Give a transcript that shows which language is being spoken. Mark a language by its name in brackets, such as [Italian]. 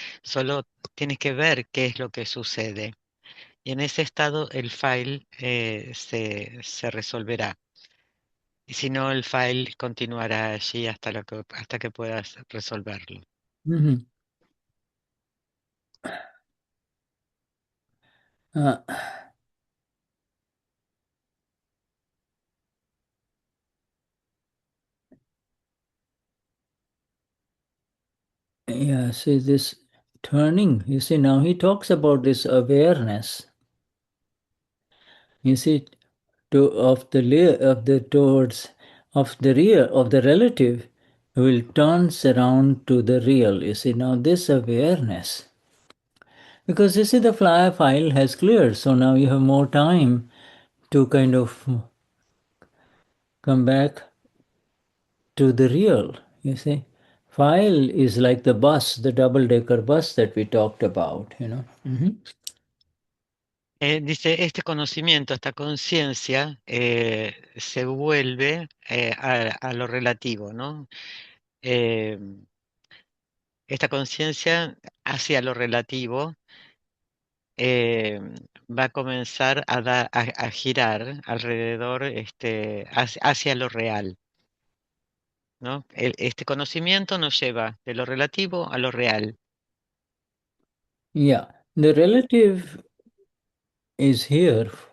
[Spanish] Solo tienes que ver qué es lo que sucede. Y en ese estado el file se resolverá. Y si no, el file continuará allí hasta que puedas resolverlo. Mhm. [English] Uh, yeah, see this turning. You see, now he talks about this awareness. You see, of the towards of the real of the relative will turns around to the real. You see, now this awareness. Because you see, the file has cleared, so now you have more time to kind of come back to the real, you see. File is like the bus, the double-decker bus that we talked about, you know. [Spanish] Dice, este conocimiento, esta conciencia se vuelve a lo relativo, ¿no? Eh, esta conciencia hacia lo relativo eh, va a comenzar a girar alrededor, hacia lo real, ¿no? Este conocimiento nos lleva de lo relativo a lo real. [English] Yeah, the relative is here.